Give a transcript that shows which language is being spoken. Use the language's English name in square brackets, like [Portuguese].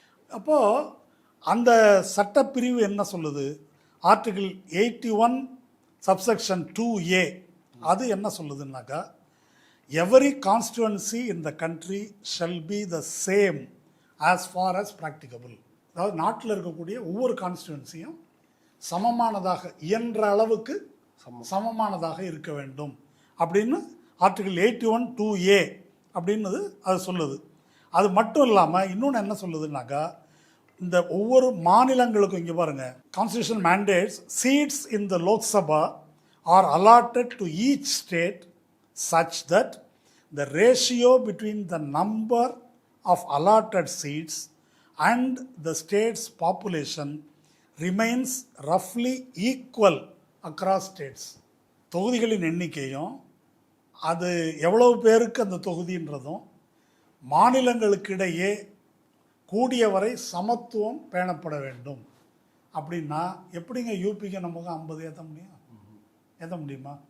[Tamil] அப்போது அந்த சட்டப்பிரிவு என்ன சொல்லுது, ஆர்டிகிள் 81 சப்செக்ஷன் 2A அது என்ன சொல்லுதுன்னாக்கா, [English] Every constituency in the country shall be the same as far as practicable. [Tamil] அதாவது நாட்டில் இருக்கக்கூடிய ஒவ்வொரு கான்ஸ்டிடுவன்சியும் சமமானதாக, இயன்ற அளவுக்கு சமமானதாக இருக்க வேண்டும் அப்படின்னு ஆர்டிகிள் 81 2A அப்படின்னது அது சொல்லுது. அது மட்டும் இல்லாமல் இன்னொன்று என்ன சொல்லுதுன்னாக்கா, இந்த ஒவ்வொரு மாநிலங்களுக்கும் இங்கே பாருங்கள், [English] Constitution mandates seats in the Lok Sabha are allotted to each state such that the ratio between the number of allotted seats and the state's population remains roughly equal across states. [Tamil] தொகுதிகளின் எண்ணிக்கையும் அது எவ்வளவு பேருக்கு அந்த தொகுதின்றதும் மாநிலங்களுக்கிடையே கூடியவரை சமத்துவம் பேணப்பட வேண்டும். அப்படின்னா எப்படிங்க யூபிக்கு நமக்கு 50 ஏற்ற முடியும்? ஏற்ற முடியுமா?